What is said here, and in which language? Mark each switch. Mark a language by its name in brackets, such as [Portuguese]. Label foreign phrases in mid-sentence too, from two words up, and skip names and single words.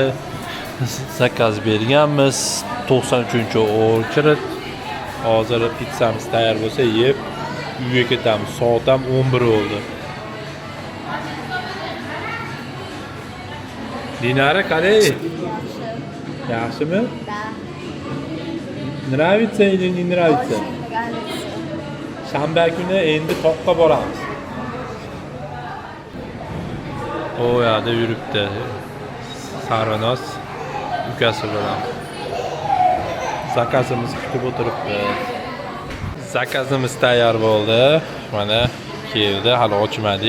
[Uzbek] Zakaz berganmiz. 93-o'chirib. Hozir pizzamiz tayyor bo'lsa, yeb uyga ketamiz. Soat ham 11 bo'ldi. Dinara qalay? Yaxshimi? [Russian] Nravится или не nravится? [Uzbek] Shanba kuni endi toqqa boramiz. O yoqda yuribdi. Sarinoz ukasi bilan. Zakazimiz kutib o'tiribdi. Zakazimiz tayyor bo'ldi. Mana keldi, hali ochmadik.